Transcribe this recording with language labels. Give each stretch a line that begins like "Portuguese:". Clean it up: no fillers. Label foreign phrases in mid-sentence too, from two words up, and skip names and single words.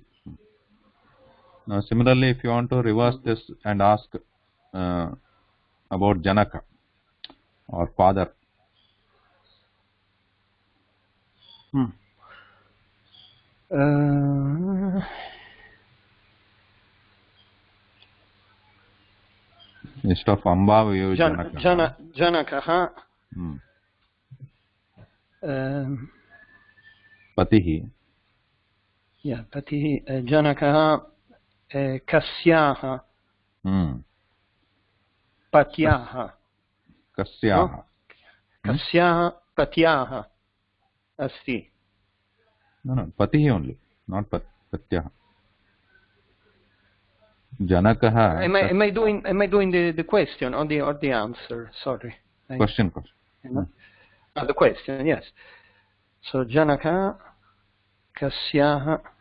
English: Now, similarly, if you want to reverse this and ask about Janaka or father. Instead of Amba, we use Janaka.
Sanskrit: Janakaha. Patihi. Yeah, Patihi. Janakaha Kasyaha. Patyaha. Kasyaha. Kasyaha Patyaha Asti.
English: No, Patihi only, not Patyaha.
Sanskrit: Janakaha.
English: Am I doing the question or the answer? Sorry. Question. The question, yes. So
Sanskrit: Janaka Kasyaha.